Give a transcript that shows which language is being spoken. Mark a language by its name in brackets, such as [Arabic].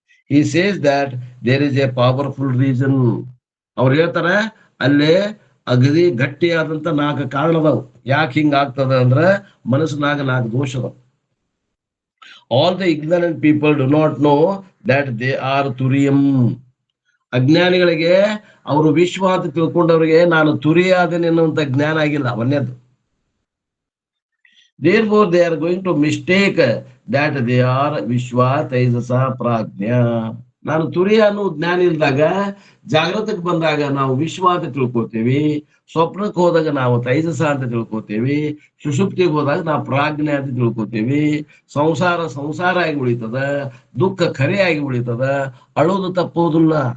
[English] He says that there is a powerful reason. [Kannada] ಅವ್ರು ಹೇಳ್ತಾರ, ಅಲ್ಲೇ ಅಗದಿ ಗಟ್ಟಿಯಾದಂತ 4 ಕಾರಣ ಅದಾವ ಯಾಕೆ ಹಿಂಗ ಆಗ್ತದ ಅಂದ್ರ ಮನಸ್ಸಿನಾಗ 4 ದೋಷ ಅದಾವ. [English] All the ignorant people do not know that they are ತುರಿಯಂ. [Kannada] ಅಜ್ಞಾನಿಗಳಿಗೆ ಅವರು ವಿಶ್ವ ಅಂತ ತಿಳ್ಕೊಂಡವ್ರಿಗೆ ನಾನು ತುರಿಯಾದೇನೆ ಅನ್ನುವಂತ ಜ್ಞಾನ ಆಗಿಲ್ಲ, ಒಂದೇದು. [English] Therefore, they are going to mistake that they are Vishwa Taijasa Prajna. [Kannada] ನಾನು ತುರಿಯ ಅನ್ನೋ ಜ್ಞಾನ ಇಲ್ದಾಗ ಜಾಗೃತಕ್ಕೆ ಬಂದಾಗ ನಾವು ವಿಶ್ವ ಅಂತ ತಿಳ್ಕೊತೇವಿ, ಸ್ವಪ್ನಕ್ಕೆ ಹೋದಾಗ ನಾವು ತೈಜಸ ಅಂತ ತಿಳ್ಕೊತೇವಿ, ಸುಷುಪ್ತಿಗೆ ಹೋದಾಗ ನಾವು ಪ್ರಾಜ್ಞೆ ಅಂತ ತಿಳ್ಕೊತೇವಿ. ಸಂಸಾರ ಆಗಿ ಉಳಿತದ, ದುಃಖ ಖರೆ ಆಗಿ ಉಳಿತದ, ಅಳೋದು ತಪ್ಪೋದಿಲ್ಲ.